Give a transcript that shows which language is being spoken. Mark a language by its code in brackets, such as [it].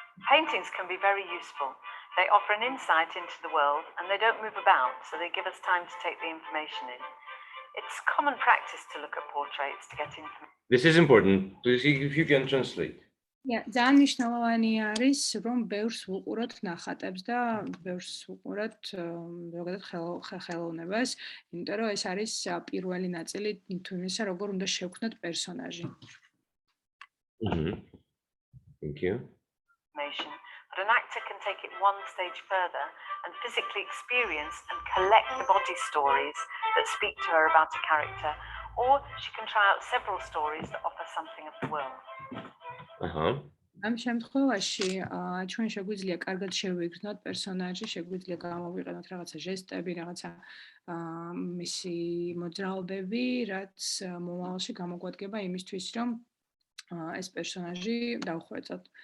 [en] Paintings can be very useful. They offer an insight into the world and they don't move about, so they give us time to take the information in. It's common practice to look at portraits to get information. This is important. Please, if you can translate. [ka] ძალიან მნიშვნელოვანი არის, რომ ბევრს ვუყუროთ ნახატებს და ბევრს ვუყუროთ ზოგადად ხელოვნებას, იმიტომ რომ ეს არის პირველი ნაწილი თუ იმისა, როგორ უნდა შევქმნათ პერსონაჟი. [en] Thank you. But an actor can take it one stage further and physically experience and collect the body stories that speak to her about a character, or she can try out several stories that offer something of the world. [ka] ამ შემთხვევაში ჩვენ შეგვიძლია კარგად შევიგრძნოთ პერსონაჟი, შეგვიძლია გამოვიყენოთ რაღაცა ჟესტები, რაღაცა მისი მოძრაობები, რაც მომავალში გამოგვადგება იმისთვის, რომ ეს პერსონაჟი დავხვეწოთ.